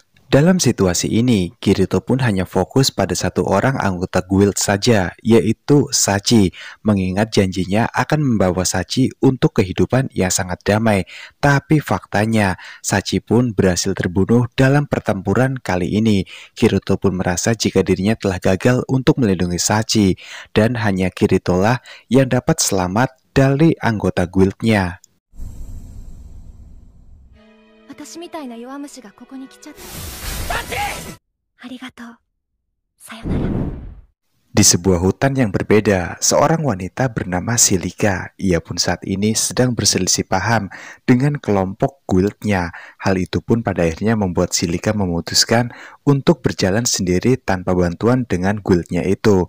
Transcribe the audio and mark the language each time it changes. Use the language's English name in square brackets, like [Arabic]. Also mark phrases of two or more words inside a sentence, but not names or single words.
[Indonesian] Dalam situasi ini, Kirito pun hanya fokus pada satu orang anggota guild saja, yaitu Sachi, mengingat janjinya akan membawa Sachi untuk kehidupan yang sangat damai. Tapi faktanya, Sachi pun berhasil terbunuh dalam pertempuran kali ini. Kirito pun merasa jika dirinya telah gagal untuk melindungi Sachi, dan hanya Kirito lah yang dapat selamat dari anggota guildnya. [Japanese] 私みたいな弱虫がここに来ちゃった。ありがとう。さよなら。 [Indonesian] Di sebuah hutan yang berbeda, seorang wanita bernama Silika. Ia pun saat ini sedang berselisih paham dengan kelompok guildnya. Hal itu pun pada akhirnya membuat Silika memutuskan untuk berjalan sendiri tanpa bantuan dengan guildnya itu.